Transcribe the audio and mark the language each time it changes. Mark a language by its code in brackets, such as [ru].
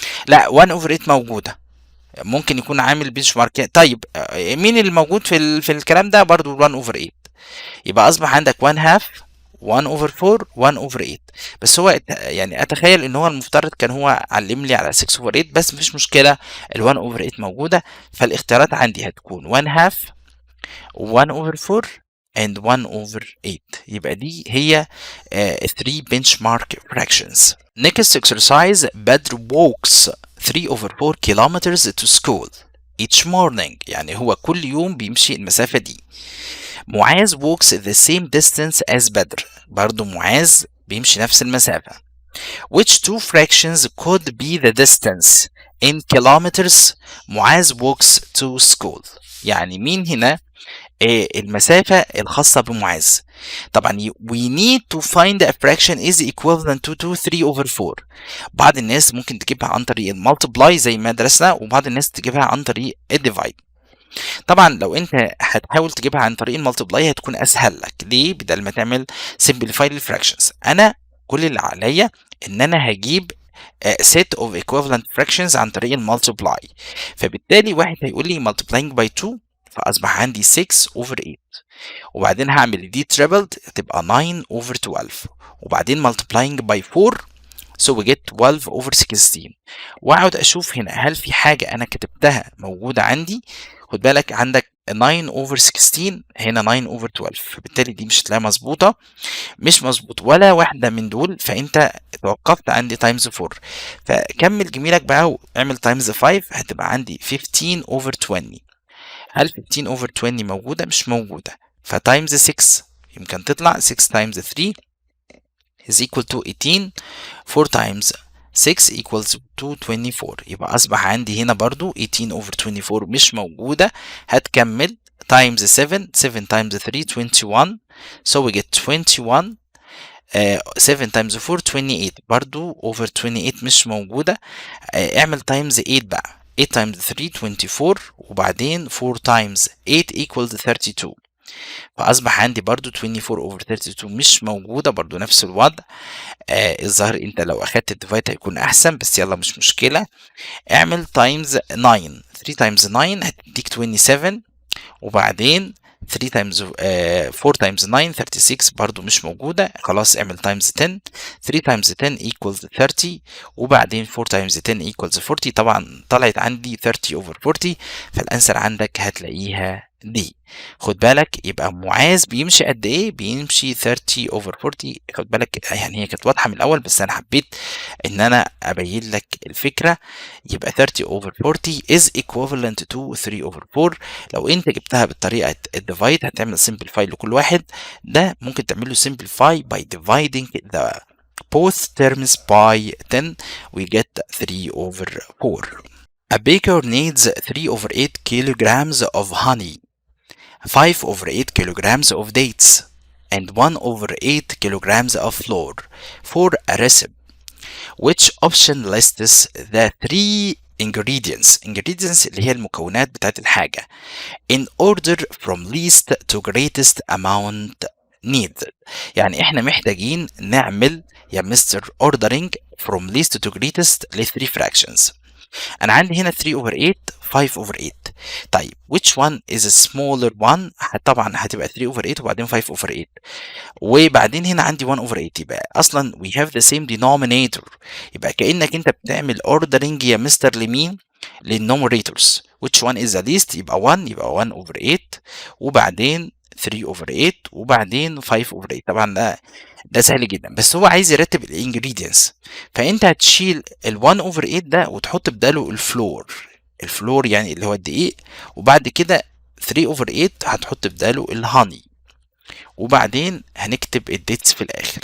[ar] لا 1 over 8 موجودة. ممكن يكون عامل بنش مارك. طيب مين اللي موجود في الكلام ده؟ برضو 1 over 8. يبقى اصبح عندك 1 half 1 over 4 1 over 8. بس هو يعني اتخيل ان هو المفترض كان هو علم لي على 6 over 8. بس مفيش مشكله، ال 1 over 8 موجوده. فالاختيارات عندي هتكون 1 half 1 over 4 and 1 over 8. يبقى دي هي 3 benchmark fractions. [en] Next exercise. Badr walks 3 over 4 kilometers to school each morning. [ar] يعني هو كل يوم بيمشي المسافه دي. [en] Muadh walks the same distance as Badr. [ar] برضو معاذ بيمشي نفس المسافة. [en] Which two fractions could be the distance in kilometers Muadh walks to school؟ [ar] يعني مين هنا المسافة الخاصة بمعاذ؟ طبعا [en] we need to find a fraction is equivalent to 3 over 4. [ar] بعض الناس ممكن تجيبها عن طريق المالتبلاي زي ما درسنا، وبعض الناس تجيبها عن طريق الديفايد. طبعا لو انت هتحاول تجيبها عن طريق المالتبلاي هتكون اسهل لك. ليه؟ بدل ما تعمل simplify للفراكشنز. انا كل اللي عليا ان انا هجيب [en] set of equivalent fractions [ar] عن طريق المالتبلاي. فبالتالي واحد هيقول لي [en] multiplying by 2 [ar] فاصبح عندي 6 over 8. وبعدين هعمل دي tripled تبقى 9 over 12. وبعدين [en] multiplying by 4 so we get 12 over 16. [ar] واقعد اشوف هنا هل في حاجه انا كتبتها موجوده عندي. خد بالك عندك 9 over 16 هنا 9 over 12. فبالتالي دي مش هتلاقيها مظبوطه. مش مظبوط ولا واحده من دول. فانت توقفت عندي تايمز 4. فكمل جميلك بقى واعمل تايمز 5. هتبقى عندي 15 over 20. هل 15 over 20 موجوده؟ مش موجوده. فتايمز 6 يمكن تطلع [en] 6 times 3 is equal to 18. 4 times 6 equals to 24. [ar] يبقى أصبح عندي هنا برضو 18 over 24 مش موجودة. هتكمل times 7. [en] 7 times 3 21. so we get 21. 7 times 4 28 [ar] برضو [en] over 28 [ar] مش موجودة. اعمل times 8 بقى. [en] 8 times 3 24. [ar] وبعدين [en] 4 times 8 equals 32. [ar] فأصبح عندي برضو 24 over 32 مش موجودة. برضو نفس الوضع. الظاهر انت لو اخدت الديفايد هيكون احسن. بس يلا مش مشكلة. اعمل تايمز 9. [en] 3 times 9 [ar] هتديك [en] 27. [ar] وبعدين [en] 3 times 4 times 9 36 [ar] برضو مش موجودة. خلاص اعمل تايمز 10. [en] 3 times 10 equals 30. [ar] وبعدين [en] 4 times 10 equals 40. [ar] طبعا طلعت عندي 30 over 40. فالانسر عندك هتلاقيها دي. خد بالك يبقى معاذ بيمشي قد ايه؟ بيمشي 30 over 40. خد بالك يعني هي كانت واضحه من الاول بس انا حبيت ان انا ابين لك الفكره. يبقى [en] 30 over 40 is equivalent to 3 over 4. [ar] لو انت جبتها بالطريقه الديفايد هتعمل simplify لكل واحد. ده ممكن تعمل له [en] simplify by dividing the both terms by 10. we get 3 over 4. A baker needs 3 over 8 kilograms of honey, 5 over 8 kilograms of dates, and 1 over 8 kilograms of flour for a recipe. Which option lists the 3 ingredients [ar] اللي هي المكونات بتاعت الحاجة [en] in order from least to greatest amount needed؟ [ar] يعني احنا محتاجين نعمل يا مستر [en] ordering from least to greatest ل 3 fractions. [ar] انا عندي هنا [en] 3 over 8 5 over 8. [ar] طيب [en] which one is a smaller one؟ [ar] طبعا هتبقى 3 over 8 وبعدين 5 over 8 وبعدين هنا عندي 1 over 8. يبقى اصلا [en] we have the same denominator. [ar] يبقى كأنك انت بتعمل ordering يا مستر لمين؟ للنوميريتورز. [en] which one is the least؟ [ar] يبقى [en] 1 over 8 [ar] وبعدين [en] 3 over 8 وبعدين 5 over 8. [ar] طبعا ده سهل جدا، بس هو عايز يرتب الانجريدينتس، فانت هتشيل ال 1 over 8 ده وتحط بداله الفلور يعني اللي هو الدقيق، وبعد كده 3 over 8 هتحط بداله الهاني، وبعدين هنكتب الديتس في الاخر.